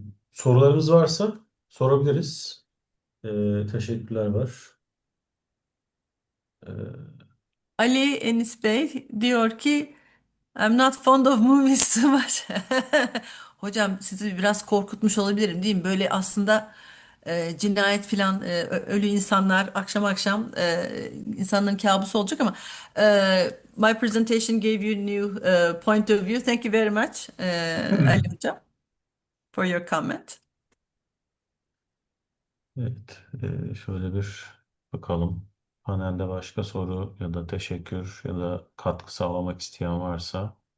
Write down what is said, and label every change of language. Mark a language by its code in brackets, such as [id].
[tr] Sorularımız varsa sorabiliriz. Teşekkürler var. Ee, Ali Enis Bey diyor ki [en] I'm not fond of movies too much. [tr] Hocam sizi biraz korkutmuş olabilirim değil mi? Böyle aslında cinayet filan ölü insanlar akşam akşam insanların kabusu olacak ama [en] my presentation gave you new point of view. Thank you very much Ali hocam for your comment. [tr] Evet, şöyle bir bakalım. Panelde başka soru ya da teşekkür ya da katkı sağlamak isteyen varsa.